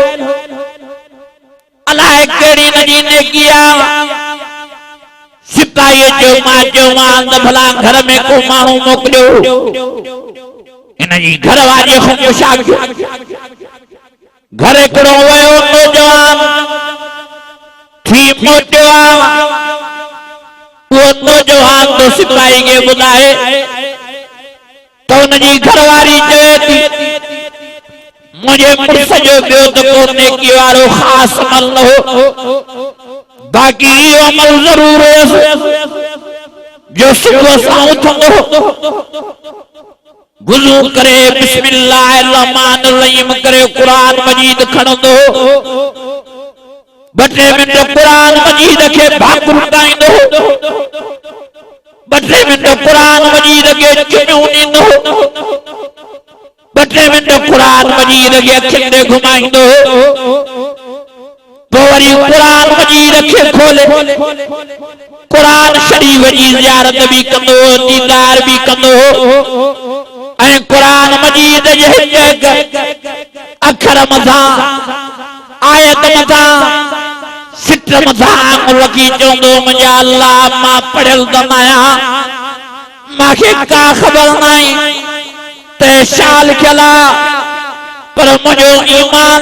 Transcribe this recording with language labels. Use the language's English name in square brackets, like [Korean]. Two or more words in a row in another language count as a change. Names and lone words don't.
[Sindhi] अलाए कहिड़ी नजी नेकी आहे सिपाही जो मां चयोमांसि त भला घर में को माण्हू मोकिलियो इन जी घर वारीअ खां पुछा घर हिकिड़ो वियो नौजवान थी मोटियो आहे वो नौजवान [Urdu] تو سپاہی کے بلائے تو ان کی گھروالی [Sindhi] चवे थी मुझे मुर्स जो ॿियो त को नेकी वारो ख़ास अमल न हो बाक़ी इहो अमल ज़रूर हुयसि जो सुबुह सां उथंदो वुज़ू करे [Arabic] بسم الله الرحمن الرحيم [Sindhi] करे क़ुरान मजीद खणंदो बटे मिनट कुरान मजीद के भाकुर गाइंदो बटे मिनट कुरान मजीद के चुनियूं ॾींदो बटे मिनट कुरान मजीद के अखियुनि ॾे घुमाईंदो पोइ वरी कुरान मजीद के खोले कुरान शरीफ जी ज़ियारत भी कंदो दीदार भी कंदो ऐं कुरान मजीद जे हिक अखर मथां आयत मथां सिट मथां आंगुर रखी चवंदो मुंहिंजा अल्लाह मां पढ़ियल त आहियां मूंखे का ख़बर नाहे त छा लिखियल आहे पर मुंहिंजो ईमान